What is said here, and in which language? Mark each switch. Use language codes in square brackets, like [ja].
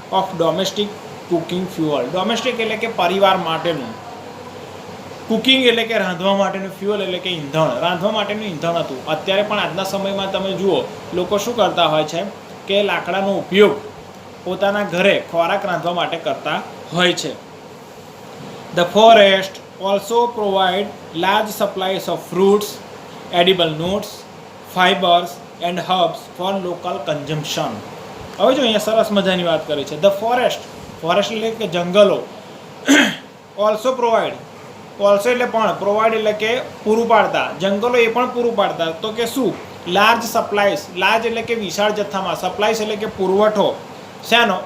[en] Of domestic cooking fuel. [gu] Domestic એટલે કે પરિવાર માટેનું, કુકિંગ એટલે કે રાંધવા માટેનું, ફ્યુઅલ એટલે કે ઈંધણ, રાંધવા માટેનું ઈંધણ હતું. અત્યારે પણ આજના સમયમાં તમે જુઓ લોકો શું કરતા હોય છે કે લાકડાનો ઉપયોગ પોતાના ઘરે ખોરાક રાંધવા માટે કરતા હોય છે. [en] The forest also provide large supplies of fruits, edible nuts, fibers and herbs for local consumption. [gu] હવે જો અહીંયા સરસ મજાની વાત કરી છે. [en] the forest [gu] એટલે કે જંગલો, [en] also provide, [gu] ઓલ્સો એટલે પણ, પ્રોવાઈડ એટલે કે પૂરું પાડતા, જંગલો એ પણ પૂરું પાડતા. તો કે શું? [en] large supplies, [gu] લાર્જ એટલે કે વિશાળ જથ્થામાં, સપ્લાઈસ એટલે કે પુરવઠો શેનો?